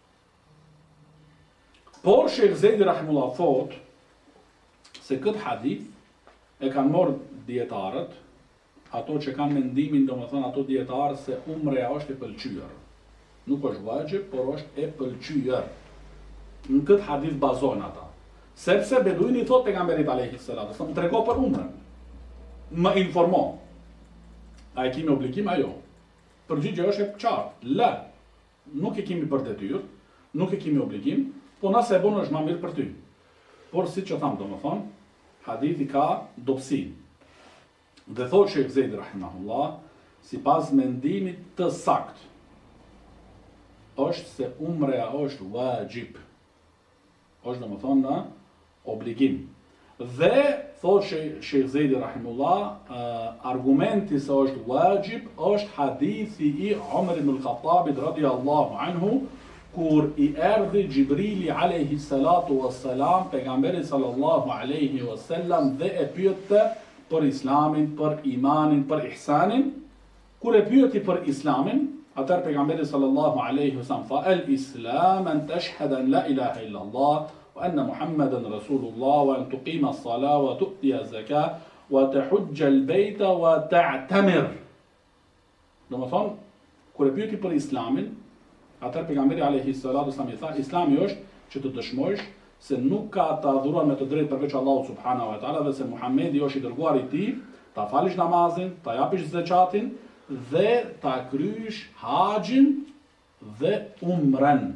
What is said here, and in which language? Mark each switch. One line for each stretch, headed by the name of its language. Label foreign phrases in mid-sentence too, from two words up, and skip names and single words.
Albanian: Por Sheikh Zejdi rahimahullah thot se këtë hadith e kanë marrë dietarët, ato që kanë mendimin, domethënë ato dietarë se umreja është e pëlqyer. Nuk është vajib, por është e pëlqyer. Në këtë hadith bazojnë ata. Sepse beduini thot pejgamberit
Arabic: عليه الصلاة والسلام,
Albanian: më trego për umrën. Më informo. A e kemi obligim ajo? Përgjigjja është e qartë. La. Nuk e kemi për detyrë, nuk e kemi obligim, po nëse e bën është më mirë për ty. Por siç e tham domethënë, hadithi ka dobësi. Dhe thot Sheikh Zejdi rahimahullah, sipas mendimit të saktë, është se umreja është wajib. Është domethënë në obligim. Dhe thot Sheikh Zejdi rahimahullah, argumenti se është wajib është hadithi I Umar ibn al-Khattabit
Arabic: رضي الله عنه,
Albanian: kur I erdhi Gjibrili
Arabic: عليه الصلاة والسلام
Albanian: pejgamberit
Arabic: صلى الله عليه وسلم
Albanian: dhe e pyette për islamin, për imanin, për ihsanin. Kur e pyeti për islamin, atëherë pejgamberi
Arabic: صلى الله عليه وسلم tha: "الإسلام أن تشهد أن لا إله إلا الله وأن محمدا رسول الله وأن تقيم الصلاة وتؤتي الزكاة وتحج البيت وتعتمر."
Albanian: Domethënë, kur e pyeti për islamin, atëherë pejgamberi
Arabic: عليه الصلاة والسلام
Albanian: I tha: "Islami është që të dëshmojsh se nuk ka të adhuruar me të drejtë përveç Allahut
Arabic: سبحانه وتعالى
Albanian: dhe se Muhamedi është I dërguari I Tij, ta falësh namazin, ta japësh zakatin dhe ta kryesh haxhin dhe umrën."